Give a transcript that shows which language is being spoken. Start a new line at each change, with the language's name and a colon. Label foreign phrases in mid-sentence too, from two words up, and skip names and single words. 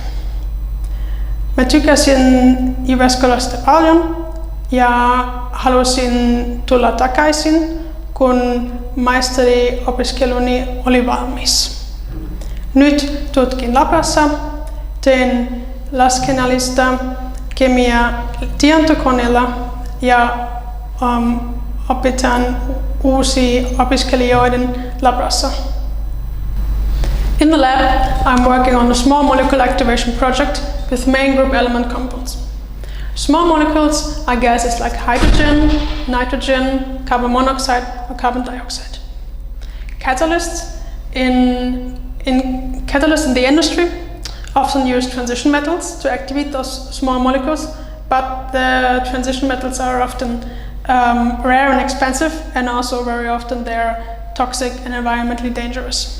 Finnish: Mä tykäsin Jyväskylästä paljon ja halusin tulla takaisin, kun maisteriopiskeluni oli valmis. Nyt tutkin Lappassa, teen laskennallista kemiaa tietokoneella ja opitan uusia opiskelijoiden labrassa.
English: In the lab, I'm working on a small molecule activation project with main group element compounds. Small molecules, I guess, is like hydrogen, nitrogen, carbon monoxide, or carbon dioxide. Catalysts in the industry often use transition metals to activate those small molecules, but the transition metals are often rare and expensive, and also very often they're toxic and environmentally dangerous.